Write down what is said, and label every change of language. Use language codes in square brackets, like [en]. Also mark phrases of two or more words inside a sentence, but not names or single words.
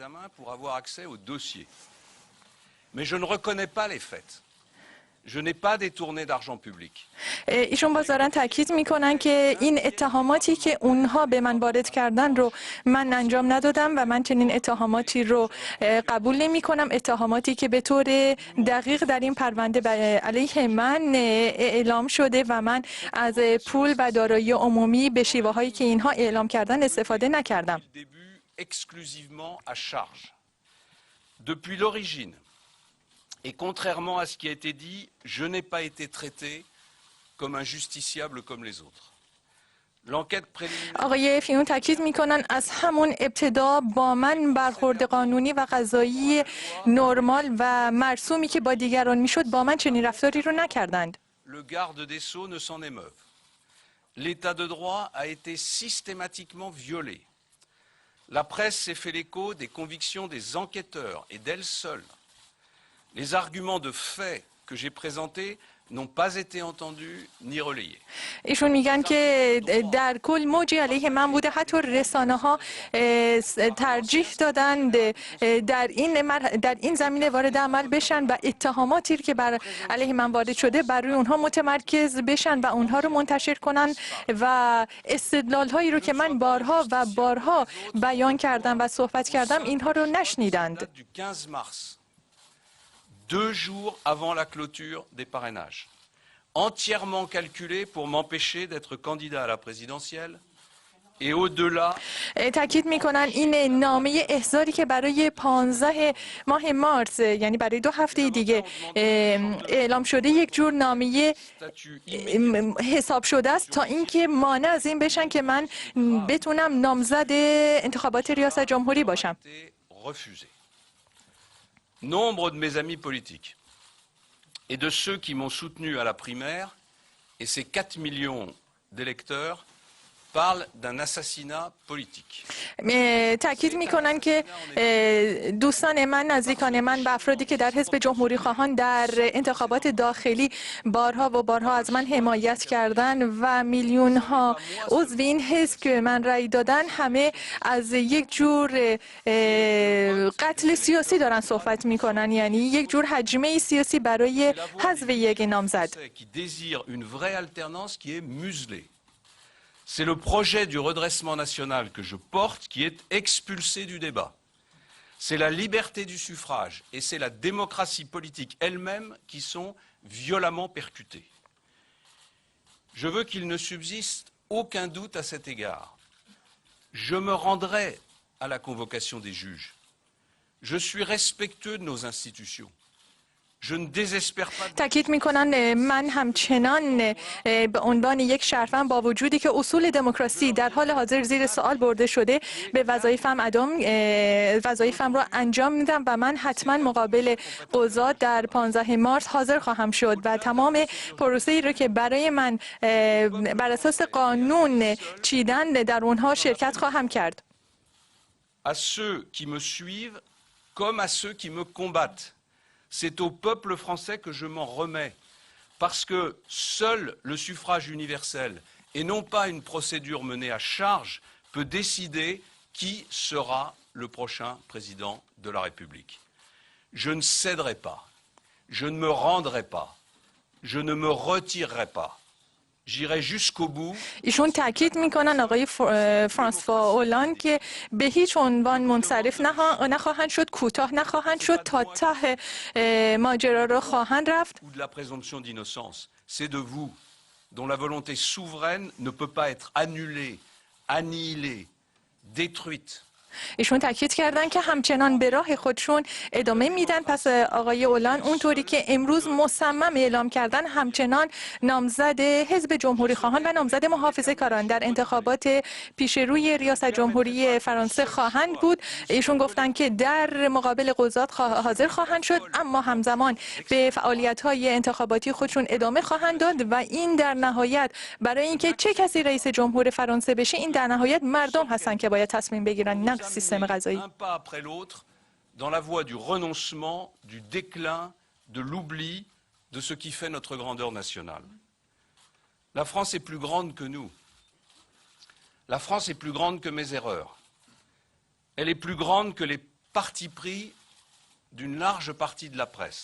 [fa] ایشون باز دارن تاکید میکنن که این اتهاماتی که اونها به من وارد کردن رو من انجام ندادم و من چنین اتهاماتی رو قبول نمی کنم. اتهاماتی که به طور دقیق در این پرونده علیه من اعلام شده و من از پول و دارایی عمومی به شیوه هایی که اینها اعلام کردن استفاده نکردم. [fr] Et contrairement à ce qui a été dit, je n'ai pas été traité comme un justiciable comme les autres. [fa] آقای فیون تاکید میکنن از همون ابتدا با من برخورد قانونی و قضایی نرمال و مرسومی که با دیگران میشد با من چنین رفتاری رو نکردند. [fr] Le garde des Sceaux ne s'en émeuve. L'état de droit a été systématiquement violé. La presse s'est fait l'écho des convictions des enquêteurs et d'elle seule. Les arguments de fait que j'ai présentés n'ont pas été entendus ni relayés. [fa] ایشون میگن که در کل موجی علیه من بوده، حتی رسانه ها ترجیح دادند در این زمینه وارد عمل بشن و اتهاماتی که بر علیه من وارد شده بر روی اونها متمرکز بشن و اونها رو منتشر کنن و استدلال هایی رو که من بارها و بارها بیان کردم و صحبت کردم اینها رو نشنیدند. [fr] 2 jours avant la clôture des parrainages, entièrement calculé pour m'empêcher d'être candidat à la présidentielle et au-delà. [fa] تاکید میکنن این نامه احضاری که برای 15 ماه مارس، یعنی برای 2 هفته دیگه اعلام شده، یک جور نامه حساب شده است تا اینکه مانع از این بشن که من بتونم نامزد انتخابات ریاست جمهوری باشم. [fr] Nombre de mes amis politiques et de ceux qui m'ont soutenu à la primaire et ces 4 millions d'électeurs parlent d'un assassinat politique. [fa] تاکید میکنن که دوستان من، نزدیکان من و افرادی که در حزب جمهوری خواهان در انتخابات داخلی بارها و بارها از من حمایت کردن و میلیون ها عضو این حزب که من رأی دادن، همه از یک جور قتل سیاسی دارن صحبت میکنن، یعنی یک جور هجمه سیاسی برای حذف یک نامزد. [fr] C'est le projet du redressement national que je porte qui est expulsé du débat. C'est la liberté du suffrage et c'est la démocratie politique elle-même qui sont violemment percutées. Je veux qu'il ne subsiste aucun doute à cet égard. Je me rendrai à la convocation des juges. Je suis respectueux de nos institutions. [fa] تاکید میکنن من همچنان به عنوان یک شهروند با وجودی که اصول دموکراسی در حال حاضر زیر سوال برده شده به وظایفم رو انجام میدم و من حتما مقابل قضات در 15 مارس حاضر خواهم شد و تمام پروسه‌ای رو که برای من بر اساس قانون چیدن در اونها شرکت خواهم کرد. [fr] À ceux qui me suivent comme à ceux qui me combattent. C'est au peuple français que je m'en remets, parce que seul le suffrage universel, et non pas une procédure menée à charge, peut décider qui sera le prochain président de la République. Je ne céderai pas, je ne me rendrai pas, je ne me retirerai pas. j'irai jusqu'au bout. [fa] ایشون تاکید میکنن آقای فرانسوا اولان که به هیچ عنوان منصرف نخواهند شد، کوتاه نخواهند شد، تا ته ماجرا را خواهند رفت. [fr] Ou de la présomption d'innocence. C'est de vous dont la volonté souveraine ne peut pas être annulée, annihilée, détruite. [fa] ایشون تاکید کردن که همچنان به راه خودشون ادامه میدن. پس آقای اولان اونطوری که امروز مصمم اعلام کردن همچنان نامزد حزب جمهوری خواهان و نامزد محافظه کاران در انتخابات پیش روی ریاست جمهوری فرانسه خواهند بود. ایشون گفتن که در مقابل قضات حاضر خواهند شد، اما همزمان به فعالیت‌های انتخاباتی خودشون ادامه خواهند داد و این در نهایت برای اینکه چه کسی رئیس جمهور فرانسه بشه، این در نهایت مردم هستن که باید تصمیم بگیرن، نه سیستم قضایی. [fr] Un pas après l'autre dans la voie du renoncement, du déclin, de l'oubli de ce qui fait notre grandeur nationale. La France est plus grande que nous. La France est plus grande que mes erreurs. Elle est plus grande que les partis pris d'une large partie de la presse.